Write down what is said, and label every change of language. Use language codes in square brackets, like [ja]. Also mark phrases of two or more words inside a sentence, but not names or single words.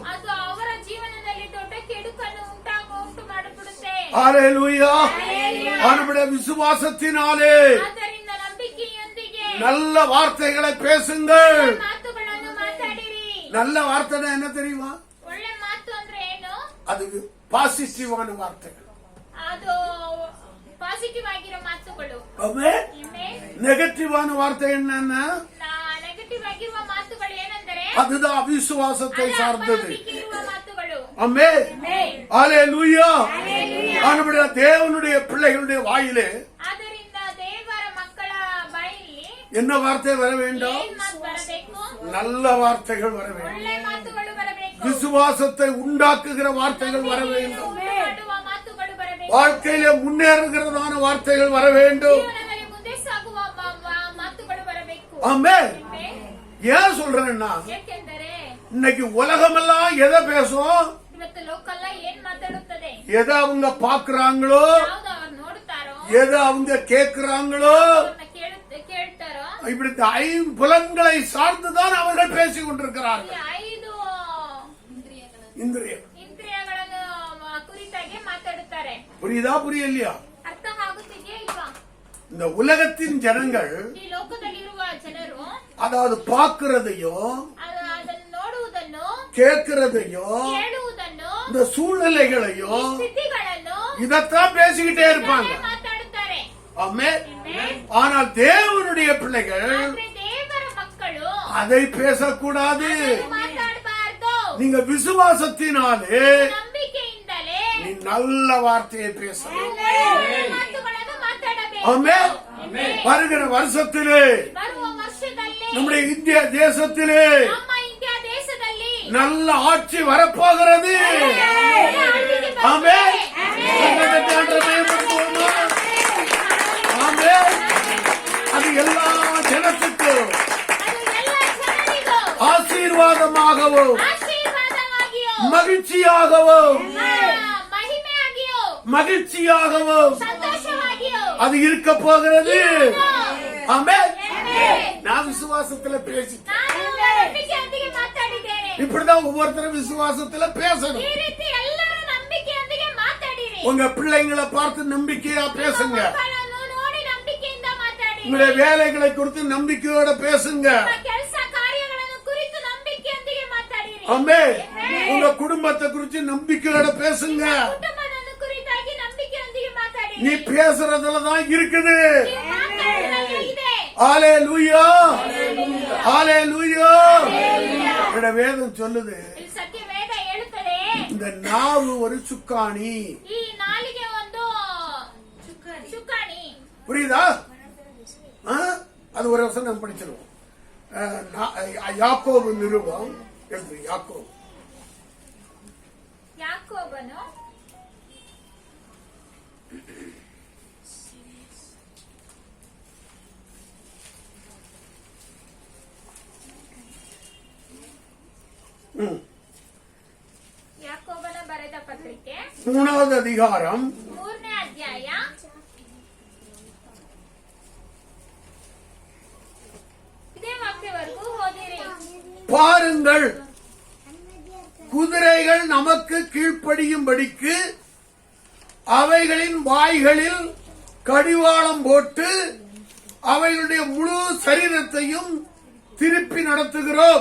[kn] ಅದು ಅವರ ಜೀವನದಲ್ಲಿ [ta] ஹalleluya. அவனுடைய விசுவாசத்தினாலே [kn] ಆದ್ದರಿಂದ ನಂಬಿಕೆಯೊಂದಿಗೆ [ta] நல்ல வார்த்தைகளை பேசுங்கள். [kn] ಮಾತುಗಳನ್ನು ಮಾತಾಡಿರಿ. [ta] நல்ல வார்த்தை என்ன தெரியுமா? [kn] ಒಳ್ಳೆ ಮಾತು ಅಂದ್ರೆ ಏನು? [ta] அது பாசிட்டிவான வார்த்தைகள். [kn] ಅದು ಪಾಸಿಟಿವ್ ಆಗಿರೋ ಮಾತುಗಳು. [ta] நெகட்டிவான வார்த்தை என்னன்னா [kn] ನೆಗೆಟಿವ್ ಆಗಿರುವ ಮಾತುಗಳು ಏನಂದರೆ [ta] அதுதான் அவிசுவாசத்தை சார்ந்தது. [kn] ಮಾತುಗಳು. [ta] ஆமென். ஹalleluya. அவனுடைய தேவனுடைய பிள்ளைகளுடைய வாயிலே [kn] ಆದ್ದರಿಂದ ದೇವರ ಮಕ್ಕಳ ಬಾಯಲ್ಲಿ [ta] என்ன வார்த்தை வர வேண்டும்? [kn] ಏನ್ ಮಾತು ಬರಬೇಕು? [ta] நல்ல வார்த்தைகள் வர வேண்டும். [kn] ಒಳ್ಳೆ ಮಾತುಗಳು ಬರಬೇಕು. [ta] விசுவாசத்தை உண்டாக்குகிற வார்த்தைகள் வர வேண்டும். [kn] ಮಾಡುವ ಮಾತುಗಳು ಬರಬೇಕು. [ta] வாழ்க்கையிலே முன்னேறுகிறதான வார்த்தைகள் வர வேண்டும். [kn] ಜೀವನದಲ್ಲಿ ಮುಂದೆ ಸಾಗುವ ಮಾತುಗಳು ಬರಬೇಕು. [ta] ஆமென். ஏன் சொல்றேன்னா [kn] ಏಕೆಂದರೆ [ta] இன்னைக்கு உலகமெல்லாம் எதை பேசும்? [kn] ಇವತ್ತು ಲೋಕಲ್ಲ ಏನ್ ಮಾತಾಡುತ್ತದೆ? [ta] எதை அவங்க பாக்குறாங்களோ, [kn] ಯಾವ್ದು ಅವ್ರು ನೋಡ್ತಾರೋ, [ta] எதை அவங்க கேட்கிறாங்களோ, [kn] ಅವ್ರನ್ನ ಕೇಳ್ತಾರೋ, [ta] இப்படி ஐம்புலன்களை சார்ந்துதான் அவர்கள் பேசிக் கொண்டிருக்கிறார்கள். [kn] ಈ 5 [ta] இந்திரியம் [kn] ಇಂದ್ರಿಯಗಳನ್ನು ಕುರಿತಾಗಿ ಮಾತಾಡುತ್ತಾರೆ. [ta] புரியுதா புரியலையா? [kn] ಅರ್ಥ ಆಗುತ್ತಿದೆಯಾ ಇಲ್ವಾ? [ta] இந்த உலகத்தின் ஜனங்கள் [kn] ಈ ಲೋಕದಲ್ಲಿರುವ ಜನರು [ta] அதாவது பாக்குறதையோ [kn] ಅದನ್ನು ನೋಡುವುದನ್ನು, [ta] கேட்கிறதையோ [kn] ಕೇಳುವುದನ್ನು, [ta] இந்த சூழ்நிலைகளையோ [kn] ಸ್ಥಿತಿಗಳನ್ನು [ta] இதத்தான் பேசிக்கிட்டே இருப்பாங்க. [kn] ಮಾತಾಡುತ್ತಾರೆ. [ta] ஆமென். ஆனால் தேவனுடைய பிள்ளைகள் [kn] ಆದ್ರೆ ದೇವರ ಮಕ್ಕಳು [ta] அதை பேசக்கூடாது. [kn] ಮಾತಾಡಬಾರದು. [ta] நீங்க விசுவாசத்தினாலே [kn] ನಂಬಿಕೆಯಿಂದಲೇ [ta] நீ நல்ல வார்த்தையை பேசணும். [kn] ಮಾತುಗಳನ್ನು ಮಾತಾಡಬೇಕು. [ta] ஆமென். வருகிற வருஷத்திலே [kn] ಬರುವ ವರ್ಷದಲ್ಲಿ [ta] நம்முடைய இந்திய தேசத்திலே [kn] ನಮ್ಮ ಇಂಡಿಯಾ ದೇಶದಲ್ಲಿ [ta] நல்ல ஆட்சி வரப்போகிறது. ஆமென். ஆமென். அது எல்லா ஜனத்துக்கும் [kn] ಅದು ಎಲ್ಲ ಜನರಿಗೂ [ta] ஆசீர்வாதமாகவும் [kn] ಆಶೀರ್ವಾದವಾಗಿಯೂ [ta] மகிழ்ச்சியாகவும் [kn] ಮಹಿಮೆಯಾಗಿಯೂ [ta] மகிழ்ச்சியாகவும் [kn] ಸಂತೋಷವಾಗಿಯೂ [ta] அது இருக்க போகிறது. ஆமென். நான் விசுவாசத்துல பேசி [kn] ನಾನು ನಂಬಿಕೆಯೊಂದಿಗೆ ಮಾತಾಡಿದ್ದೇನೆ. [ta] இப்படிதான் ஒவ்வொருத்தரும் விசுவாசத்துல பேசணும். [kn] ಈ ರೀತಿ ಎಲ್ಲರೂ ನಂಬಿಕೆಯೊಂದಿಗೆ ಮಾತಾಡಿರಿ. [ta] உங்க பிள்ளைங்களை பார்த்து நம்பிக்கையா பேசுங்க. [kn] ಮಕ್ಕಳನ್ನು ನೋಡಿ ನಂಬಿಕೆಯಿಂದ ಮಾತಾಡಿರಿ. [ta] உங்களுடைய வேலைகளை குறித்து நம்பிக்கையோட பேசுங்க. [kn] ನಿಮ್ಮ ಕೆಲಸ ಕಾರ್ಯಗಳನ್ನು ಕುರಿತು ನಂಬಿಕೆಯೊಂದಿಗೆ ಮಾತಾಡಿರಿ. [ta] ஆமென். உங்க குடும்பத்தை குறித்து நம்பிக்கையோட பேசுங்க. [kn] ಕುಟುಂಬದ ಕುರಿತಾಗಿ ನಂಬಿಕೆಯೊಂದಿಗೆ ಮಾತಾಡಿರಿ. [ta] நீ பேசுறதுலதான் இருக்குது. [kn] ನೀವು ಮಾತಾಡುವುದರಲ್ಲಿ ಇದೆ. [ta] ஹalleluya. ஹalleluya. இந்த வேதம் சொல்லுது, [kn] ಇಲ್ಲಿ ಸತ್ಯ ವೇದ ಹೇಳುತ್ತದೆ, [ta] இந்த நாவு ஒரு சுக்காணி. [kn] ಈ ನಾಲಿಗೆ ಒಂದು ಚುಕ್ಕಾಣಿ. [ta] புரியுதா? அது ஒரு வருஷம் நம்ம படிச்சிருவோம். யாக்கோபு நிருபம் எழுது. யாக்கோபு [kn] ಯಾಕೋಬನು ಯಾಕೋಬನ ಬರೆದ ಪತ್ರಿಕೆ [ta] 3வது அதிகாரம் [kn] 3ನೇ ಅಧ್ಯಾಯ ಇದೇ ವಾಕ್ಯವರೆಗೂ ಓದಿರಿ. [ta] பாருங்கள், குதிரைகள் நமக்கு கீழ்ப்படியும்படிக்கு அவைகளின் வாய்களில் கடிவாளம் போட்டு அவைகளுடைய முழு சரீரத்தையும் திருப்பி நடத்துகிறோம்.